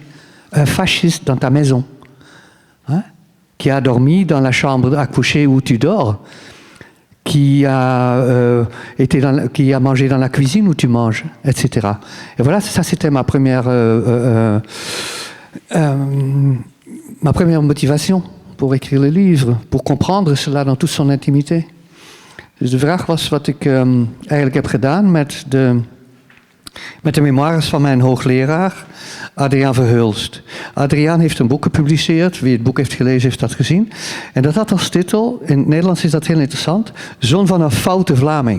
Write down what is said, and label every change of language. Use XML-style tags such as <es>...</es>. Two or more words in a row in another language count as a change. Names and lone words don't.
<fr>Un fasciste dans ta maison, hein, qui a dormi dans la chambre à coucher où tu dors, qui a mangé dans la cuisine où tu manges, etc. Et voilà, ça c'était ma première motivation pour écrire le livre, pour comprendre cela dans toute son intimité.</fr> <nl>Dus de vraag was wat ik eigenlijk heb gedaan met de memoires van mijn hoogleraar, Adriaan Verhulst. Adriaan heeft een boek gepubliceerd, wie het boek heeft gelezen heeft dat gezien. En dat had als titel, in het Nederlands is dat heel interessant, Zoon van een foute Vlaming.</nl>